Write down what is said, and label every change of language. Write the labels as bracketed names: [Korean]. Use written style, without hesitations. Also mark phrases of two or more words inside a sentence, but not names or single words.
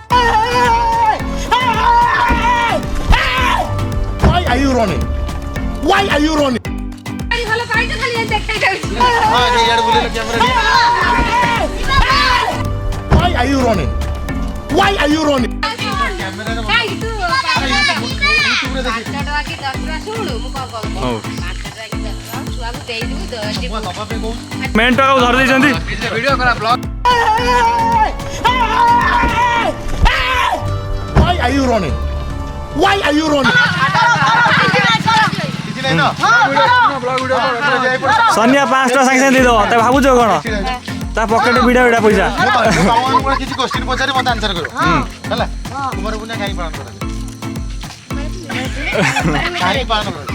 [English] Why are you running? Why are you running? [Odia] ହଁ ଇଆଡ଼େ ବୁଲେଇଲ କ୍ୟାମେରା। [English] Why are you running? Why are you running? [Odia] ମେନ୍ ଟକାକୁ ଧରି ଦେଇଛନ୍ତି। [English] Why are you running? Why are you running? [Odia] କିଛି ନାହିଁ ତ? ସନିଆ 5 ଟଙ୍କା ସାଙ୍ଗେ ସାଙ୍ଗେ ଦେଇଦେବ। ତା ଭାବୁଛ କ'ଣ ତା ପକେଟ ଭିଡ଼ା ଭିଡ଼ା ପଇସା। ମୁଁ କିଛି କୋଶ୍ଚିନ୍ ପଚାରି ମତେ ଆନ୍ସର କରିବ ହେଲା। କୁମାର ପୂର୍ଣ୍ଣିମା କାହିଁକି ପାଳନ କରାଯାଏ? କାହିଁକି ପାଳନ କରାଯାଏ?